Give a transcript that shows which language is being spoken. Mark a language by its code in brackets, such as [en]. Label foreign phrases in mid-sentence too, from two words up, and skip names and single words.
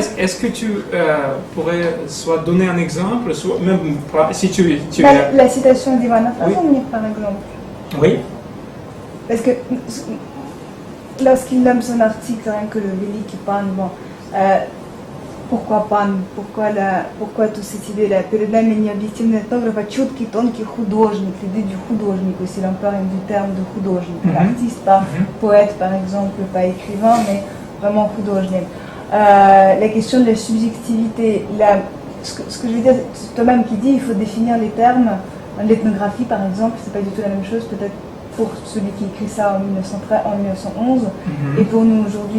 [fr] est-ce que tu pourrais soit donner un exemple, soit même si tu La citation d'Ivana Frazovnik, par exemple. Oui. Parce que lorsqu'il nomme son article, rien que le Veliki Pan, bon, pourquoi Pan, pourquoi toute cette idée-là? [ru] Перед нами не объективный этнограф, а чуткий, тонкий художник, [fr] l'idée du художник aussi, l'emploi du terme de художник, artiste, pas poète par exemple, pas écrivain, mais vraiment художник. La question de la subjectivité, ce que je veux dire, c'est toi-même qui dit il faut définir les termes. L'ethnographie par exemple, c'est pas du tout la même chose, peut-être pour celui qui écrit ça en 1911 et pour nous aujourd'hui.